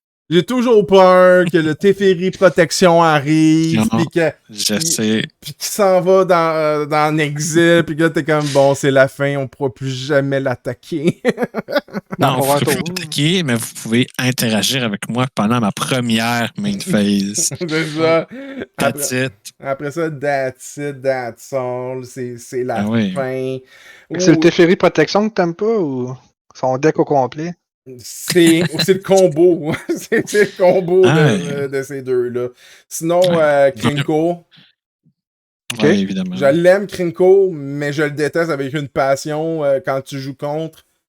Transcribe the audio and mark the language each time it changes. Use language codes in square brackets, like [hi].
[fr] J'ai toujours peur que le Teferi Protection arrive, pis que... Je sais. Pis qu'il s'en va dans l'exil, pis que là, t'es comme, bon, c'est la fin, on pourra plus jamais l'attaquer. Non, vous ne pouvez plus l'attaquer, mais vous pouvez interagir avec moi pendant ma première main phase. C'est ça. [en] That's it. [fr] Après ça, [en] that's it, that's all. [fr] C'est la fin. C'est le Teferi Protection que t'aimes pas ou son deck au complet? C'est le combo. c'est le combo de ces deux-là. Sinon, Krinko. Ok. Ouais, évidemment. Je l'aime, Krinko, mais je le déteste avec une passion quand tu joues contre.